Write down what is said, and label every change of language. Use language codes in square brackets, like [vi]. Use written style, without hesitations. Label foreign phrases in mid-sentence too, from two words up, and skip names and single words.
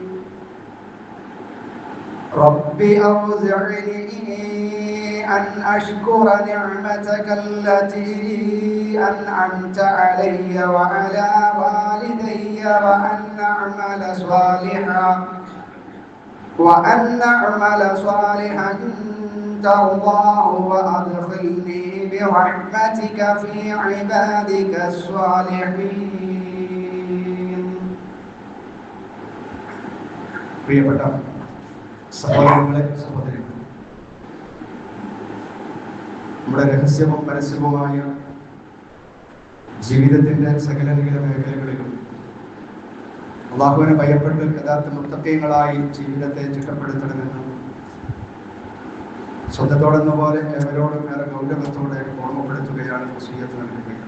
[ar] رب أوزعني أن أشكر نعمتك التي أنعمت علي وعلى والدي وأن أعمل صالحا ترضاه وأدخلني برحمتك في عبادك الصالحين. [ml] പ്രിയപ്പെട്ട സഹോദരങ്ങളെ സഹോദരികളെ, നമ്മുടെ രഹസ്യവും പരസ്യവുമായ ജീവിതത്തിന്റെ സകല മേഖലകളിലും അല്ലാഹുവിനെ ഭയപ്പെട്ട് യഥാർത്ഥ മുത്തഖീങ്ങളായി ജീവിതത്തെ ചിട്ടപ്പെടുത്തണമെന്ന് സ്വന്തത്തോടെന്ന പോലെ ഏവരോടും ഏറെ ഗൗരവത്തോടെ ഓർമ്മപ്പെടുത്തുകയാണ് വസിയ്യത്ത് നൽകുകയാണ്.